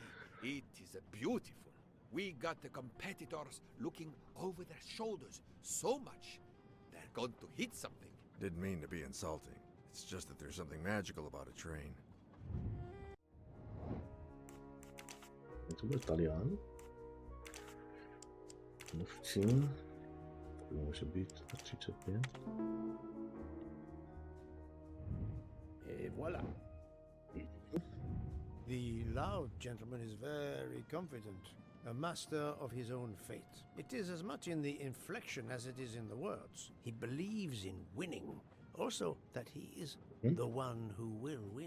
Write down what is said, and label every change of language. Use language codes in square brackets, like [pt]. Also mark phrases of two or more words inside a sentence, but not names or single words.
[en] It is beautiful. We got the competitors looking over their shoulders so much, they're going to hit something. Didn't mean to be insulting. It's just that there's something magical about a train. [cs] To byl Talián. Mluvčím. To může být 35. [fr] Et voilà. [en] The loud gentleman is very confident, a master of his own fate. It is as much in the inflection as it is in the words. He believes in winning, also that he is the one who will win.